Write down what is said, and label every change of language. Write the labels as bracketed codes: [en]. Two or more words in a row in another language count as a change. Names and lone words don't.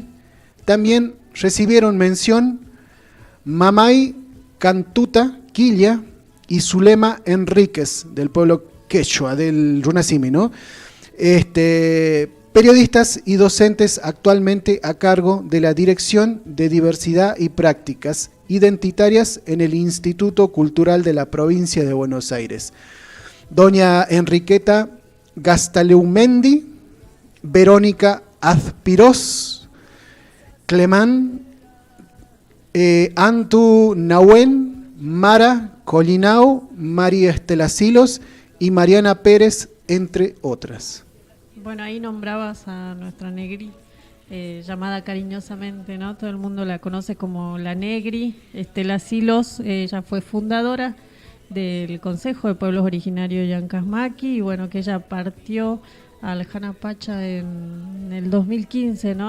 [es] También recibieron mención Mamay Cantuta Quilla y Zulema Enríquez, del pueblo quechua, del Runasimi, ¿no? Periodistas y docentes actualmente a cargo de la Dirección de Diversidad y Prácticas Identitarias en el Instituto Cultural de la Provincia de Buenos Aires. Doña Enriqueta Gastaleumendi, Verónica Azpiroz, Clemán, Antu Nahuen, Mara Colinao, María Estela Silos y Mariana Pérez, entre otras. Bueno, ahí nombrabas a nuestra Negri, llamada cariñosamente, ¿no? Todo el mundo la conoce como la Negri. Estela Silos, ella fue fundadora del Consejo de Pueblos Originarios Llancasmaqui, y bueno, que ella partió al Janapacha en el 2015, ¿no?